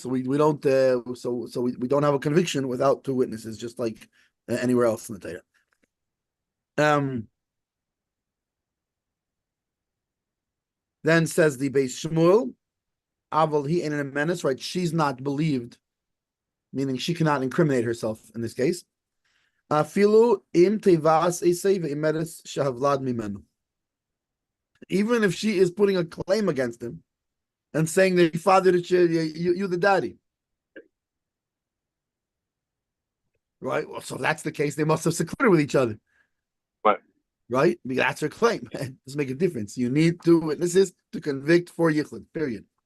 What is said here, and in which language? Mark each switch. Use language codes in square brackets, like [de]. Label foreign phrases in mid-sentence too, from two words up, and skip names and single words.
[en] So we don't we don't have a conviction without 2 witnesses, just like anywhere else in the Torah. Then says the Beis Shmuel, [he] אבל היא אינה נאמנת, [en] right? She's not believed, meaning she cannot incriminate herself in this case. [he] אפילו אם תובעת אותו ואומרת שהוולד ממנו. [en] Even if she is putting a claim against him and saying that your father, you the daddy, right? Well, so if that's the case, they must have secluded with each other. Right? Because that's her claim. It doesn't make a difference. You need 2 witnesses to convict for yichud, period.